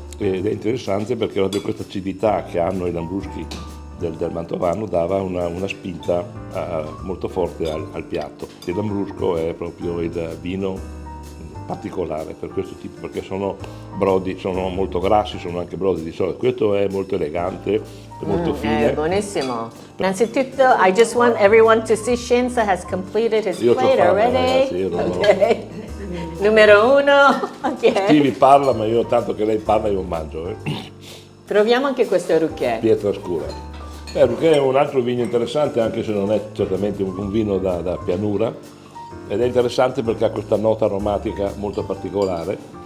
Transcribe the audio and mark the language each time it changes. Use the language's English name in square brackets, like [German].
[Italian] ed è interessante perché proprio questa acidità che hanno i lambruschi del mantovano dava una spinta molto forte al piatto. Il lambrusco è proprio il vino particolare per questo tipo, perché sono brodi, sono molto grassi, sono anche brodi di solito. Questo è molto elegante, è molto fine. È buonissimo. Innanzitutto, [English] I just want everyone to see Scienza has completed his [Italian] Io c'ho [English] plate [Italian] fame, [English] already. [Italian] ragazzi, io non ho- Ok. Numero 1. Ok. Stevie parla, ma io tanto che lei parla io mangio. Proviamo anche questo Ruchet. Pietra scura. Ruchet è un altro vino interessante, anche se non è certamente un vino da pianura, ed è interessante perché ha questa nota aromatica molto particolare.